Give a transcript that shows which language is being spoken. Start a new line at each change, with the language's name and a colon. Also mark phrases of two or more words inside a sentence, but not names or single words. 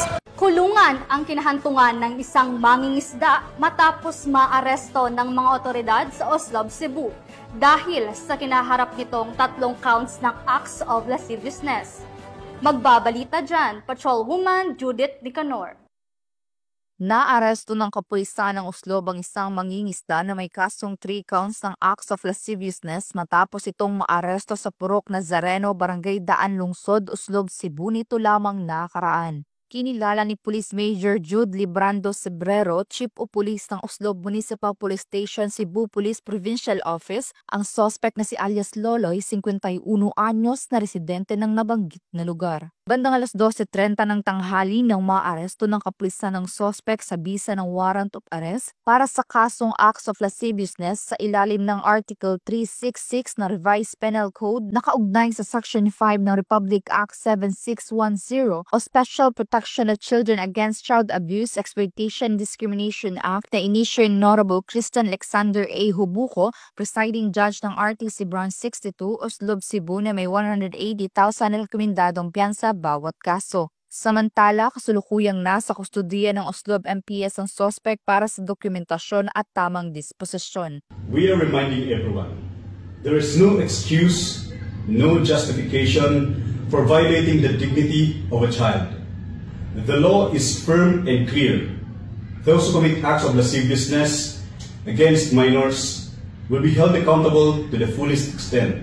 Filipino: Kulungan ang kinahantungan ng isang mangingisda matapos maaresto ng mga otoridad sa Oslob, Cebu dahil sa kinaharap nitong 3 counts ng
English: acts of lasciviousness.
Filipino: Magbabalita dyan, Patrolwoman Judith Nicanor. Naaresto ng kapulisan ng Oslob ang isang mangingisda na may kasong 3 counts ng
English: acts of lasciviousness
Filipino: matapos itong maaresto sa Purok Nazareno, Barangay Daan, Lungsod, Oslob, Cebu nito lamang nakaraan. Kinilala ni Police Major Jude Librando Sebrero, Chief of Police ng Oslob Municipal Police Station, Cebu Police Provincial Office, ang suspect na si alias Loloy, 51 anyos na residente ng nabanggit na lugar. Bandang alas 12:30 ng tanghali nang maaresto ng kapulisan ng suspect sa bisa ng
English: warrant of arrest
Filipino: para sa kasong
English: acts of lasciviousness
Filipino: sa ilalim ng Article 366 na Revised Penal Code na kaugnay sa Section 5 ng Republic Act 7610 o Special Protection of Children Against Child Abuse, Exploitation, Discrimination Act na inisyo ni Honorable Christian Alexander A. Hubuco,
English: presiding judge
Filipino: ng RTC Branch 62, Oslob, Cebu na may 180,000 na rekomendadong piyansa bawat kaso. Samantala, kasulukuyang nasa kustudiya ng Oslob MPS ang suspect para sa dokumentasyon at tamang disposisyon.
English: We are reminding everyone, there is no excuse, no justification for violating the dignity of a child. The law is firm and clear. Those who commit acts of lasciviousness against minors will be held accountable to the fullest extent.